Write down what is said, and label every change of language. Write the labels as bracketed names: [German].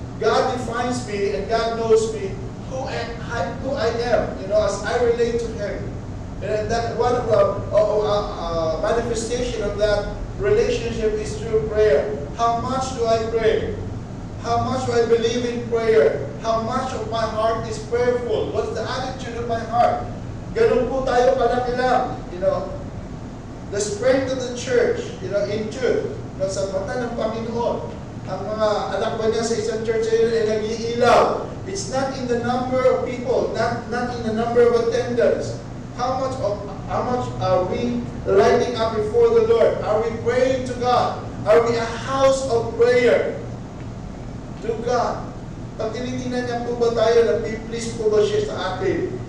[English] God defines me and God knows me who I am, as I relate to Him. And that one of the manifestation of that relationship is through prayer. How much do I pray? How much do I believe in prayer? How much of my heart is prayerful? What's the attitude of my heart? [Filipino] Ganun po tayo palaki lang, [English] The strength of the church, in truth, [Filipino] sa mata ng Panginoon, ang mga anak ba niya sa isang church ay nag-iilaw. [English] It's not in the number of people, not in the number of attendance. How much are we lighting up before the Lord? Are we praying to God? Are we a house of prayer to God? [Filipino] Pag tinitingnan niya po ba tayo, na-please po ba siya sa atin?